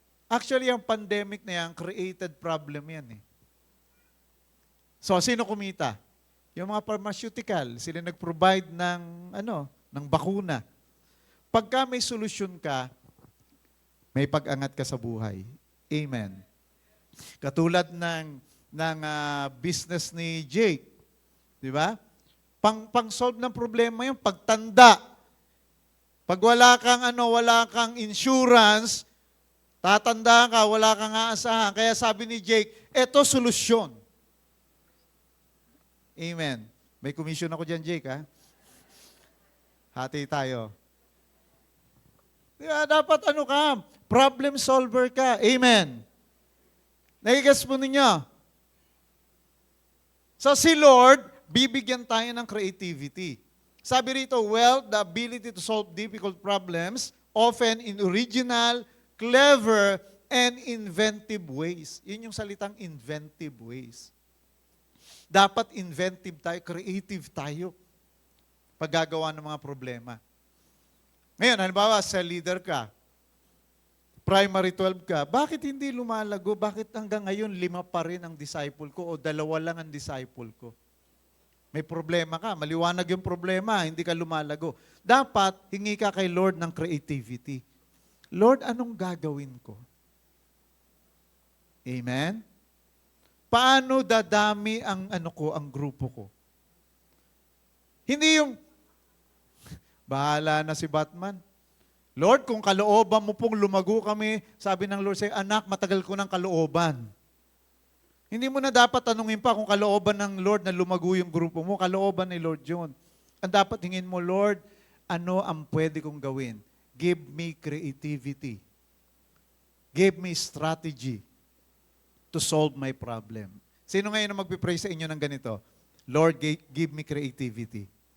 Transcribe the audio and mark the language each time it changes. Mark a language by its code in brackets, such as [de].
[tl] Actually, ang pandemic na yan, created problem yan eh. So, sino kumita? Yung mga pharmaceutical, sila nag-provide ng bakuna. Pagka may solusyon ka, may pag-angat ka sa buhay. Amen. Katulad ng business ni Jake. Di ba? Pang-solve ng problema yung pagtanda. Pag wala kang insurance, tatanda ka, wala kang aasahan. Kaya sabi ni Jake, eto solusyon. Amen. May commission ako dyan, Jake, ha? Hati tayo. Diba, dapat ka? Problem solver ka. Amen. Nagigas po ninyo? So si Lord, bibigyan tayo ng creativity. Sabi rito, [en] wealth, the ability to solve difficult problems, often in original, clever, and inventive ways. [tl] Yun yung salitang inventive ways. Dapat inventive tayo, creative tayo paggagawa ng mga problema. Ngayon, halimbawa, sa leader ka, primary 12 ka, bakit hindi lumalago? Bakit hanggang ngayon 5 pa rin ang disciple ko o 2 lang ang disciple ko? May problema ka, maliwanag yung problema, hindi ka lumalago. Dapat, hingi ka kay Lord ng creativity. Lord, anong gagawin ko? Amen? Paano dadami ang ang grupo ko? Hindi yung, bahala na si Batman. Lord, kung kalooban mo pong lumago kami, sabi ng Lord sa'yo, anak, matagal ko ng kalooban. Hindi mo na dapat tanungin pa kung kalooban ng Lord na lumago yung grupo mo, kalooban ni Lord yun. Ang dapat hingin mo, Lord, ano ang pwede kong gawin? [en] Give me creativity. Give me strategy to solve my problem. [tl] Sino ngayon na magpipray sa inyo ng ganito? [en] Lord, give me creativity.